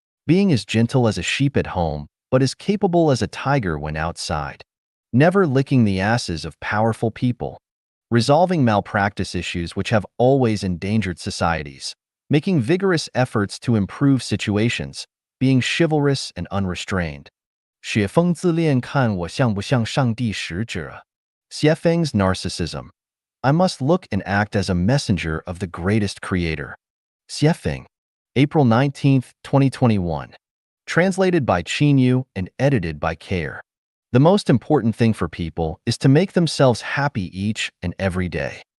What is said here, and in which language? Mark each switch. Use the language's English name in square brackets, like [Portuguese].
[English] Being as gentle as a sheep at home, but as capable as a tiger when outside. Never licking the asses of powerful people. Resolving malpractice issues which have always endangered societies. Making vigorous efforts to improve situations. Being chivalrous and unrestrained. [Chinese] 雪峰自恋看我像不像上帝使者. [English] Xiefeng's narcissism. I must look and act as a messenger of the greatest creator. Xiefeng. April 19th, 2021. Translated by Chinyu and edited by Care. The most important thing for people is to make themselves happy each and every day.